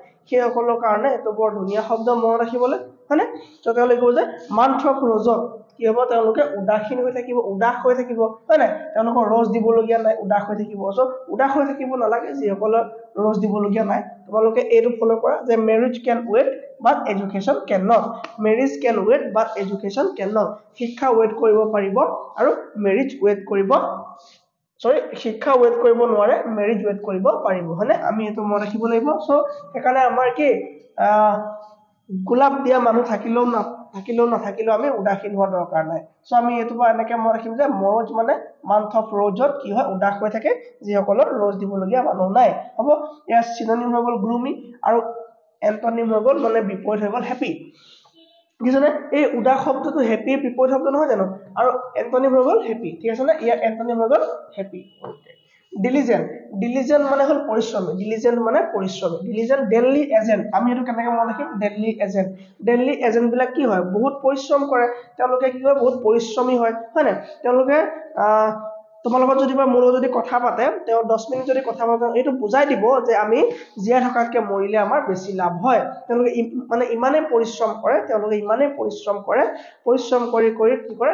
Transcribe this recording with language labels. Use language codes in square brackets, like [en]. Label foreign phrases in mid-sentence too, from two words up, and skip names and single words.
[as] সেই সকলৰ কাৰণে এটো বৰ ধুনীয়া শব্দ মনত ৰাখিবলৈ হয়নে তো তেওঁলোকে কয় যে [en] month of [as] ৰজত কি হ'ব তেওঁলোকে উদাসীন হৈ থাকিব উদাস হৈ থাকিব হয় নাই তেওঁলোকৰ ৰজ দিবলগীয়া নাই উদাস হৈ থাকিব সো উদাস হৈ থাকিব নালাগে যি সকলৰ ৰজ দিবলগীয়া নাই তোমালোকে এইটো ফলো কৰা যে [en] marriage can wait but education can not marriage can wait but education can not [as] শিক্ষা ওয়েট কৰিব পাৰিব আৰু [en] marriage wait [as] কৰিব শিক্ষা ওয়েট কৰিব নোৱাৰে [en] marriage wait [as] কৰিব পাৰিব হয়নে আমি এটো মনত ৰাখিব লাগিব সো সেইকাৰণে আমাৰ কি গোলাপ দিয়া মানুহ থাকিলেও নাথাকিলেও আমি উদাসীন হোৱাৰ দৰকাৰ নাই সো আমি এটো বা এনেকে মনত ৰাখিম যে মৰজ মানে [en] month of [as] ৰজত কি হয় উদাস হৈ থাকে যি সকলৰ ৰজ দিবলগীয়া মানুহ নাই হ'ব ইয়াৰ সিনোনিম হৈ গ'ল গ্লুমি আৰু এন্টোনিম হৈ গ'ল মানে বিপৰীত হৈ গ'ল হ্যাপি কিছনে এই উদাস শব্দটো হ্যাপি বিপৰীত শব্দ নহয় জানো আৰু এন্টোনিম হৈ গ'ল হ্যাপি ঠিক আছে না ইয়াৰ এন্টোনিম হৈ গ'ল হ্যাপি diligent মানে হল পৰিশ্ৰমী diligent মানে পৰিশ্ৰমী diligent [en] daily agent [as] আমি এটো কেনেকৈ মনত ৰাখিম [en] daily agent [as] বিলাক কি হয় বহুত পৰিশ্ৰম কৰে তেওঁলোকে কি হয় বহুত পৰিশ্ৰমী হয় হয়নে তেওঁলোকে তোমাৰ লগত যদি বা মোৰ যদি কথা পাতে তেওঁ 10 মিনিট যদি কথা পাতে এটো বুজাই দিব যে আমি জিয়া ঢকাতকে মৰিলে আমাৰ বেছি লাভ হয় তেওঁলোকে মানে ইমানে পৰিশ্ৰম কৰে পৰিশ্ৰম কৰি কি কৰে